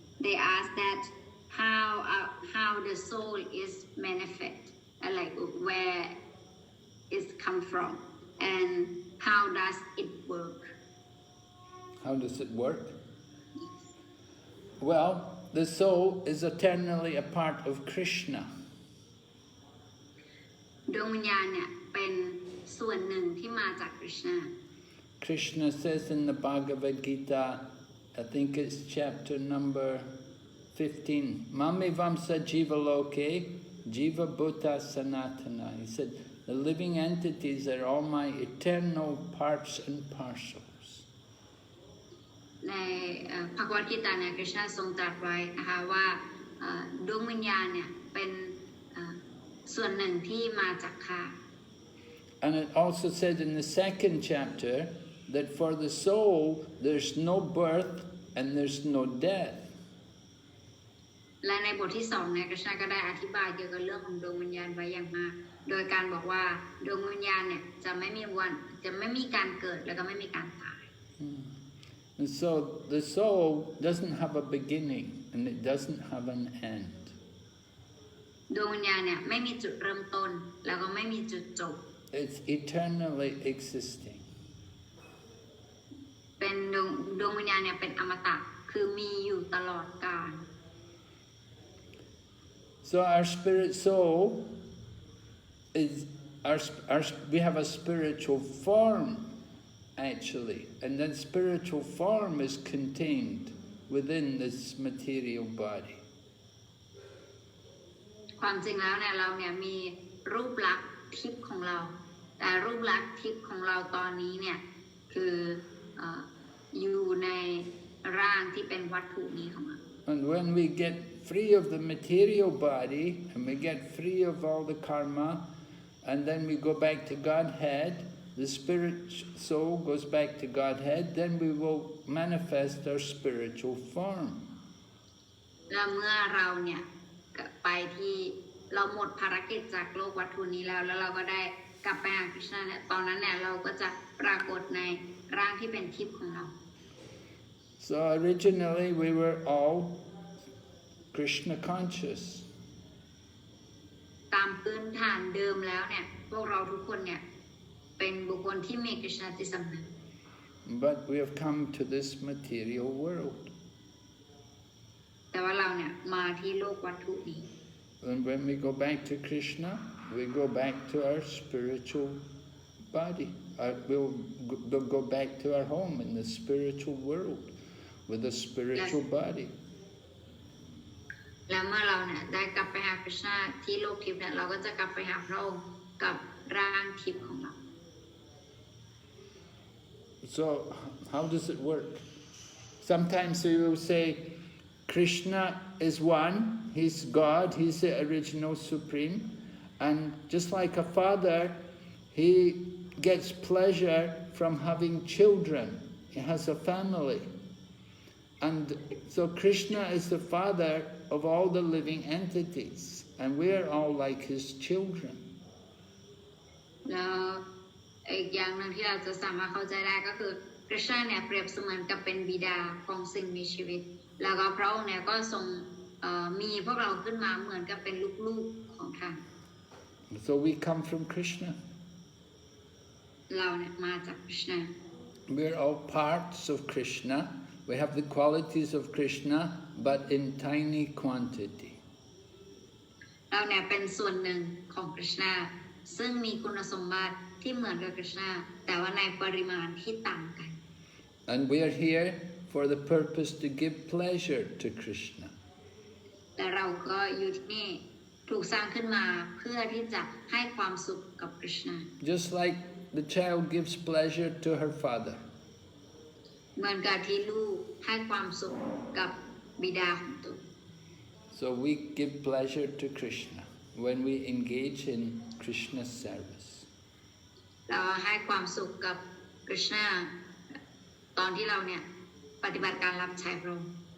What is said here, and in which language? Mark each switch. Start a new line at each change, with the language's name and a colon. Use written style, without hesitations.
English: They asked that how the soul is manifest, like where it come from, and how does it work? How does it work? Well, the soul is eternally a part of Krishna.
Thai: ดวงวิญญาณเนี่ยเป็นส่วนหนึ่งที่มาจาก Krishna.
English: Krishna says in the Bhagavad Gita, I think it's chapter number 15,
Sanskrit: Mami Vamsa Jiva Loke, Jiva Bhuta Sanatana.
English: He said, the living entities are all my eternal parts and parcels.
Thai: ในภควตกีตาเนี่ย Krishna ทรงตรัสไว้นะคะว่าดวงวิญญาณเนี่ยเป็นส่วนหนึ่งที่มาจากข้า
English: And it also said in the second chapter that for the soul there's no birth and there's no death.
Thai: และในบทที่2เนี่ย Krishna ก็ได้อธิบายเกี่ยวกับเรื่องของดวงวิญญาณไว้อย่างมากโดยการบอกว่าดวงวิญญาณเนี่ยจะไม่มีการเกิดแล้วก็ไม่มีการตาย
English: And so the soul doesn't have a beginning and it doesn't have an end.
Thai: ดวงวิญญาณเนี่ยไม่มีจุดเริ่มต้นแล้วก็ไม่มีจุดจบ
English: It's eternally existing.
Thai: เป็นดวงวิญญาณเนี่ยเป็นอมตะคือมีอยู่ตลอดกาล
English: So our spirit soul is we have a spiritual form actually, and that spiritual form is contained within this material body.
Thai: ความจริงแล้วเนี่ยเราเนี่ยมีรูปลักษณ์ทิพย์ของเราแต่รูปลักษณ์ทิพย์ของเราตอนนี้เนี่ยคืออยู่ในร่างที่เป็นวัตถุนี้ของเรา
English: And when we get free of the material body and we get free of all the karma, and then we go back to Godhead, the spirit soul goes back to Godhead, then we will manifest our spiritual form.
Thai: และเมื่อเราเนี่ยไปที่เราหมดภารกิจจากโลกวัตถุนี้แล้วเราก็ได้กลับไปหาคริชนาเนี่ยตอนนั้นเนี่ยเราก็จะปรากฏในร่างที่เป็นทิพย์ของเรา
English: So originally we were all Krishna conscious.
Thai: ตามพื้นฐานเดิมแล้วเนี่ยพวกเราทุกคนเนี่ยเป็นบุคคลที่มีคริชนาจิตสำนึก
English: But we have come to this material world.
Thai: แต่ว่าเราเนี่ยมาที่โลกวัตถุนี้
English: And when we go back to Krishna, we go back to our spiritual body. We'll go back to our home in the spiritual world with a spiritual body.
Thai: และเมื่อเราเนี่ยได้กลับไปหาคริชนาที่โลกทิพย์เนี่ยเราก็จะกลับไปหาพระองค์กับร่างทิพย์ของเรา
English: So how does it work? Sometimes we will say Krishna is one, he's God, he's the original supreme, and just like a father, he gets pleasure from having children. He has a family. And so Krishna is the father of all the living entities, and we are all like his children.
Thai: แล้วอีกอย่างหนึ่งที่เราจะสามารถเข้าใจได้ก็คือคริชนาเนี่ยเปรียบเสมือนกับเป็นบิดาของสิ่งมีชีวิตแล้วก็พระองค์เนี่ยก็ทรงมีพวกเราขึ้นมาเหมือนกับเป็นลูกๆของท่าน
English: So we come from Krishna.
Thai: เราเนี่ยมาจากคริชนา
English: We're all parts of Krishna. We have the qualities of Krishna, but in tiny quantity.
Thai: เราเนี่ยเป็นส่วนหนึ่งของคริชนาซึ่งมีคุณสมบัติที่เหมือนกับคริชนาแต่ว่าในปริมาณที่ต่างกัน
English: And we are here for the purpose to give pleasure to Krishna.
Thai: แต่เราก็อยู่ที่นี่ถูกสร้างขึ้นมาเพื่อที่จะให้ความสุขกับคริชนา
English: Just like the child gives pleasure to her father.
Thai: เหมือนกับที่ลูกให้ความสุขกับ บิดาของตน
English: So we give pleasure to Krishna when we engage in Krishna's service.
Thai: เราให้ความสุขกับกฤษณาตอนที่เราเนี่ยปฏิบัติการรับใช้พระองค์